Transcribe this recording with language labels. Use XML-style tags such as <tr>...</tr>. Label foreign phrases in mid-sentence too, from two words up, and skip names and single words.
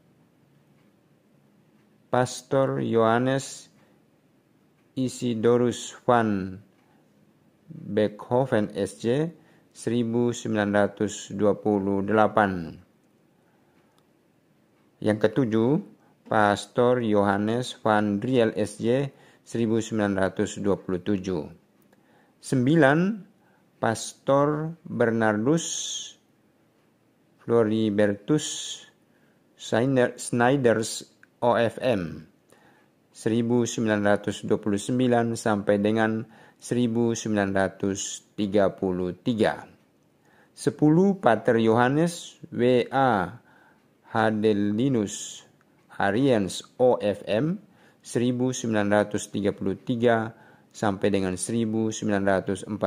<id>Pastor Johannes Isidorus van Beckhoven SJ, 1928. Yang ketujuh, Pastor Johannes van Driel SJ, 1927. 9. Pastor Bernardus Floribertus Schneiders OFM, 1929 sampai dengan 1933. 10. Pater Yohanes W.A. Hadelinus Ariens OFM, 1933 sampai dengan 1941.</id>